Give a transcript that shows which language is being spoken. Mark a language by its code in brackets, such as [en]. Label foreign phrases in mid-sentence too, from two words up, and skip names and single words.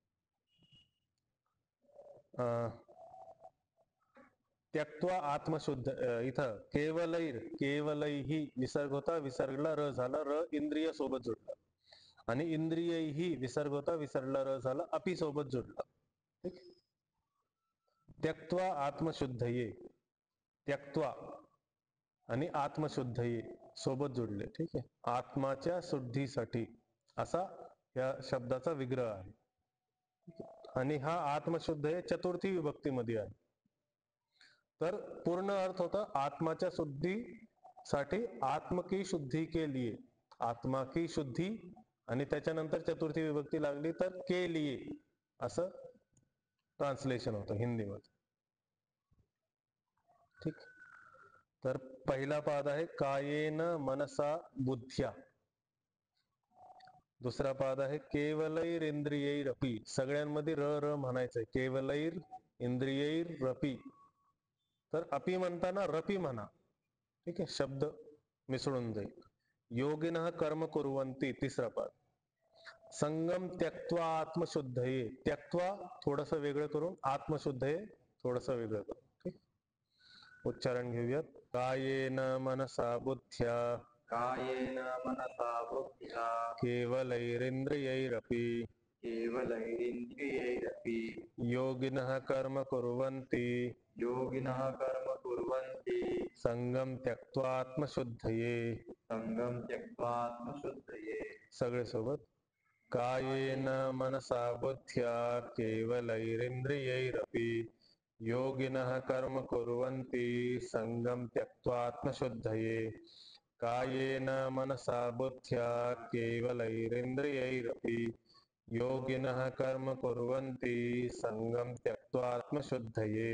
[sa] त्यक्त्वा आत्मशुद्ध, [mr] इथं केवलैर, केवलैही विसर्ग होता, विसर्गला र झाला, र इंद्रिय सोबत जोडला. आणि इंद्रियही विसर्ग होता, विसर्गला र झाला, अपि सोबत जोडला. ठीक. [sa] त्यक्त्वा आत्मशुद्धये, [mr] त्यक्त्वा आणि आत्मशुद्धये सोबत जोडले. ठीक आहे. आत्माच्या शुद्धीसाठी असा या शब्दाचा विग्रह आहे. आणि हा आत्मशुद्ध हे चतुर्थी विभक्तीमध्ये आहे. तर पूर्ण अर्थ होता आत्माच्या शुद्धीसाठी, [hi] आत्म की शुद्धी के लिए, आत्मा की शुद्धी, [mr] आणि त्याच्यानंतर चतुर्थी विभक्ती लागली तर [hi] के लिए [mr] असं ट्रान्सलेशन होतं हिंदीमध्ये. ठीक. तर पहिला पाद आहे [sa] कायेन मनसा बुद्ध्या. दुसरा पाद आहे केवलैर इंद्रियैरपि. [mr] सगळ्यांमध्ये र र म्हणायचंय. [sa] केवलैर इंद्रियैरपि. [mr] तर अपि म्हणताना रपी म्हणा. ठीक आहे. शब्द मिसळून जाईल. [sa] योगिनः कर्म कुर्वन्ति, [mr] तिसरा पाद. [sa] संगम त्यक्त्वा आत्मशुद्धये. [mr] त्यक्त्वा थोडस वेगळं करून, आत्मशुद्धये थोडस वेगळं करून. ठीक. उच्चारण घेऊयात. [sa] कायेन मनसा बुद्ध्या, कायेन मनसा बुद्ध्या केवलैरिन्द्रियैरपि, केवलैरिन्द्रियैरपि योगिनः कर्म कुर्वन्ति, योगिनः कर्म कुर्वन्ति संगम त्यक्त्वा आत्मशुद्धये. संगम त्यक्त्वा आत्मशुद्धये. [mr] सगळे सोबत. [sa] कायेन मनसा बुद्ध्या केवलैरिन्द्रियैरपि, योगिनः कर्म कुर्वन्ति संगम त्यक्त्वा आत्मशुद्धये. कायेन मनसा बुद्ध्या केवलैरिन्द्रियैरपि, योगिनः कर्म कुर्वन्ति संगम त्यक्त्वा आत्मशुद्धये.